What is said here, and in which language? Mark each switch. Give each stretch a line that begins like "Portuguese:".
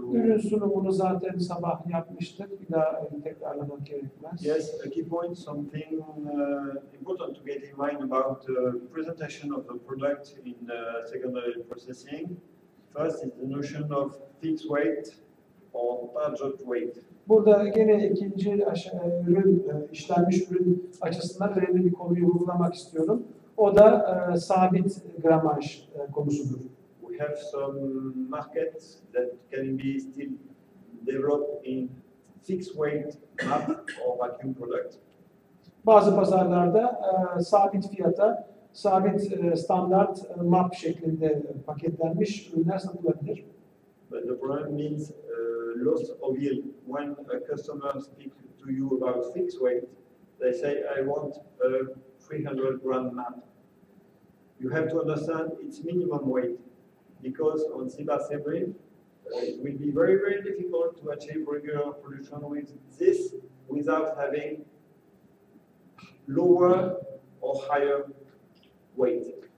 Turkish: Ürün sunumunu zaten sabah yapmıştık. Bir daha tekrarlamak gerekmez.
English: Yes, a key point, something important to get in mind about the presentation of the product in secondary processing. First is the notion of fixed weight or target weight.
Turkish: Burada gene ikinci ürün, işlenmiş ürün açısından önemli bir konuyu vurgulamak istiyorum. O da sabit gramaj konusudur.
English: We have some markets that can be still developed in fixed weight map or vacuum product.
Turkish: Bazı pazarlarda sabit fiyata, sabit standart map şeklinde paketlenmiş ürünler satılabilir.
English: But the problem means loss of yield. When a customer speaks to you about fixed weight, they say, I want a 300 gram map. You have to understand its minimum weight, because on CBAS bream, it will be very, very difficult to achieve regular production with this without having lower or higher weight.